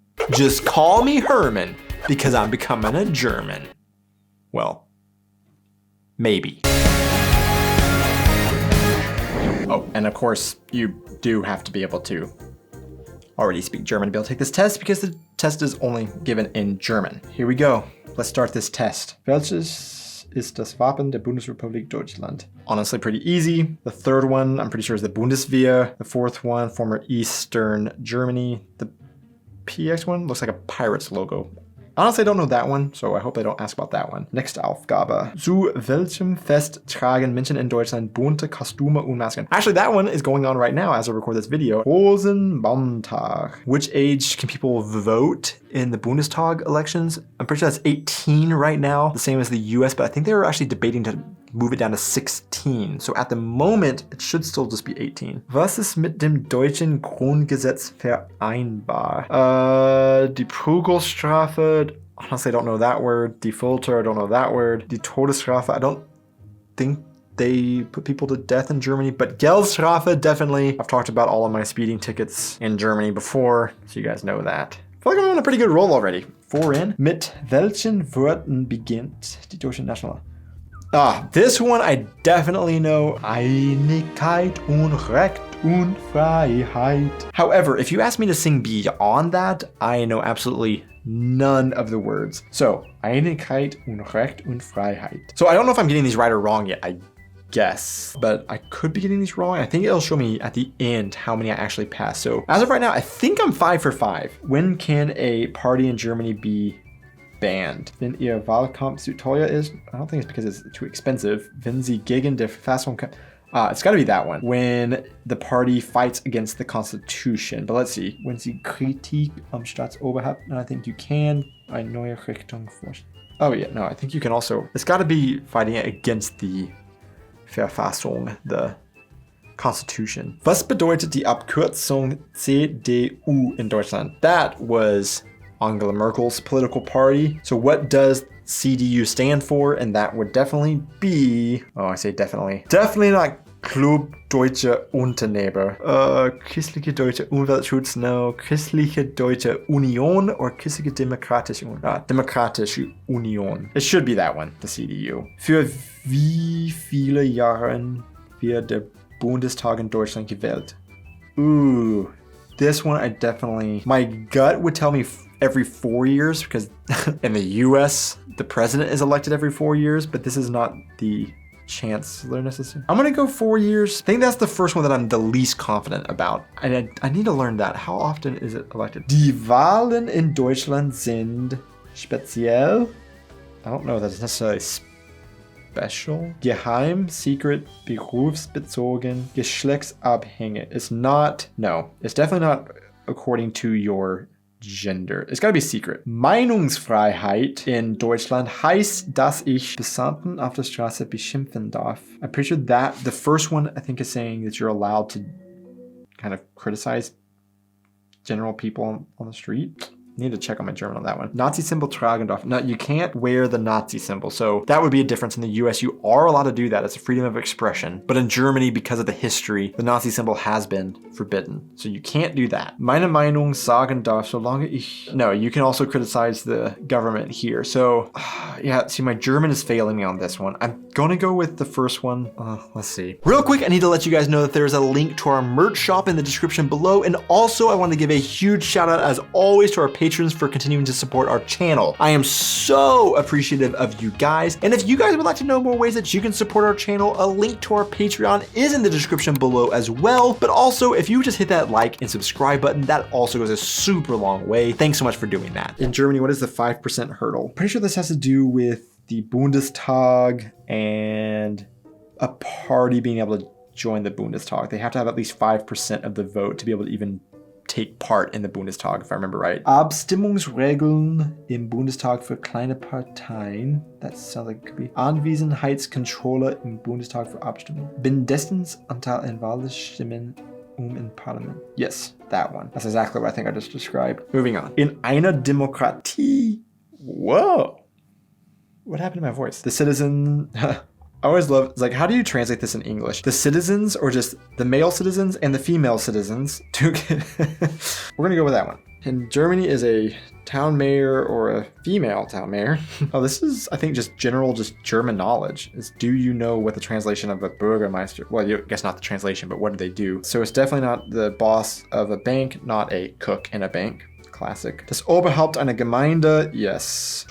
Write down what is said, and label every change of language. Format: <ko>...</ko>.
<en>Just call me Herman, because I'm becoming a German. Well, maybe. Oh, and of course, you do have to be able to already speak German to be able to take this test because the test is only given in German. Here we go. Let's start this test.</en> <de>Welches ist das Wappen der Bundesrepublik Deutschland?</de> <en>Honestly, pretty easy. The third one, I'm pretty sure, is the Bundeswehr. The fourth one, former Eastern Germany. The PX one looks like a pirate's logo. Honestly, I don't know that one, so I hope they don't ask about that one. Next Aufgabe.</en> <de>Zu welchem Fest tragen Menschen in Deutschland bunte Kostüme und Masken?</de> <en>Actually, that one is going on right now as I record this video. Rosenmontag. Which age can people vote in the Bundestag elections? I'm pretty sure that's 18 right now, the same as the US, but I think they were actually debating to move it down to 16. So at the moment, it should still just be 18.</en> <de>Was ist mit dem deutschen Grundgesetz vereinbar? Die Prügelstrafe.</de> <en>Honestly, I don't know that word.</en> <de>Die Folter,</de> <en>I don't know that word.</en> <de>Die Todesstrafe,</de> <en>I don't think they put people to death in Germany, but Geldstrafe, definitely. I've talked about all of my speeding tickets in Germany before, so you guys know that. I feel like I'm on a pretty good roll already. 4 in.</en> <de>Mit welchen Worten beginnt die deutsche National?</de> <en>This one I definitely know.</en> <de>Einigkeit und Recht und Freiheit.</de> <en>However, if you ask me to sing beyond that, I know absolutely none of the words.</en> <de>So, Einigkeit und Recht und Freiheit.</de> <en>So I don't know if I'm getting these right or wrong yet, I guess, but I could be getting these wrong. I think it'll show me at the end how many I actually passed. So as of right now, I think I'm 5 for 5. When can a party in Germany be banned?</en> <de>Wenn ihr Wahlkampf zu teuer ist,</de> <en>I don't think it's because it's too expensive.</en> <de>Wenn sie gegen die Verfassung,</de> <en>it's got to be that one. When the party fights against the Constitution. But let's see. When</en> <de>sie Kritik am Staatsoberhaupt,</de> <en>and I think you can</en> <de>eine neue Richtung vorstellen.</de> <en>Oh yeah, no, I think you can also. It's got to be fighting against the Verfassung, the Constitution.</en> <de>Was bedeutet die Abkürzung CDU in Deutschland?</de> <en>That was Angela Merkel's political party. So what does CDU stand for? And that would definitely be, I say definitely. Definitely not Club Deutsche Unternehmer.</en> <de>Christliche Deutsche Umweltschutz, no. Christliche Deutsche Union or Christliche Demokratische Union. Demokratische Union.</de> <en>It should be that one, the CDU.</en> <de>Für wie viele Jahre wird der Bundestag in Deutschland gewählt?</de> <en>Ooh. This one I definitely, my gut would tell me every 4 years because in the US, the president is elected every 4 years, but this is not the chancellor necessarily. I'm gonna go 4 years. I think that's the first one that I'm the least confident about. I need to learn that. How often is it elected?</en> <de>Die Wahlen in Deutschland sind speziell.</de> <en>I don't know if that's necessarily special.</en> <de>Geheim, secret, berufsbezogen, geschlechtsabhängig.</de> <en>It's not, no, it's definitely not according to your gender. It's gotta be secret.</en> <de>Meinungsfreiheit in Deutschland heißt, dass ich Passanten auf der Straße beschimpfen darf.</de> <en>I'm pretty sure that the first one I think is saying that you're allowed to kind of criticize general people on the street. Need to check on my German on that one.</en> <de>Nazi symbol tragen darf.</de> <en>No, you can't wear the Nazi symbol. So that would be a difference. In the US, you are allowed to do that. It's a freedom of expression. But in Germany, because of the history, the Nazi symbol has been forbidden. So you can't do that.</en> <de>Meine Meinung sagen darf, solange ich...</de> <en>No, you can also criticize the government here. So yeah, see, my German is failing me on this one. I'm gonna go with the first one. Let's see. Real quick, I need to let you guys know that there's a link to our merch shop in the description below. And also, I want to give a huge shout out, as always, to our patrons for continuing to support our channel. I am so appreciative of you guys. And if you guys would like to know more ways that you can support our channel, a link to our Patreon is in the description below as well. But also, if you just hit that like and subscribe button, that also goes a super long way. Thanks so much for doing that. In Germany, what is the 5% hurdle? Pretty sure this has to do with the Bundestag and a party being able to join the Bundestag. They have to have at least 5% of the vote to be able to even take part in the Bundestag, if I remember right.</en> <de>Abstimmungsregeln im Bundestag für kleine Parteien.</de> <en>That sounds like it could be.</en> <de>Anwesenheitskontrolle im Bundestag für Abstimmung. Mindestens-Anteil an Wahlstimmen in Parlament.</de> <en>Yes, that one. That's exactly what I think I just described. Moving on.</en> <de>In einer Demokratie.</de> <en>Whoa. What happened to my voice? The citizen... I always love, it's like, how do you translate this in English? The citizens, or just the male citizens and the female citizens? We're gonna go with that one. In Germany is a town mayor or a female town mayor. Oh, this is, I think, just general, just German knowledge. Is, do you know what the translation of a Bürgermeister? Well, I guess not the translation, but what do they do? So it's definitely not the boss of a bank, not a cook in a bank. Classic.</en> <de>Das Oberhaupt einer Gemeinde, yes.</de>